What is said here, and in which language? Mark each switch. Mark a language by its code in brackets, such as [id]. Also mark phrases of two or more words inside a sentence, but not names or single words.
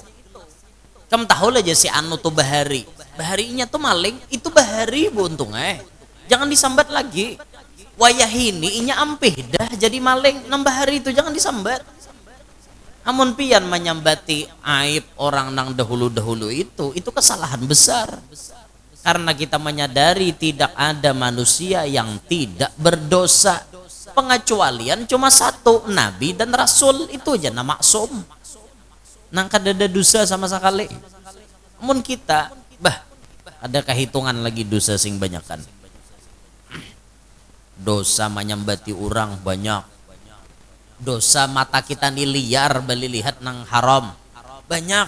[id] Kamu tahu aja si anu tuh bahari. Baharinya tuh maling, itu bahari buntung jangan disambat lagi. [bjn] Wayah ini inya ampih dah jadi maling, nambah hari itu jangan disambat. Amun pian menyambati aib orang nang dahulu-dahulu itu kesalahan besar. [id] Karena kita menyadari tidak ada manusia yang tidak berdosa. Pengecualian cuma satu, Nabi dan Rasul, itu aja nama maksum. [bjn] Nang kada ada dosa sama sekali. Amun kita, ada kehitungan lagi dosa sing banyak kan. [id] Dosa menyambati orang banyak. Dosa mata kita nih liar beli lihat nang haram banyak.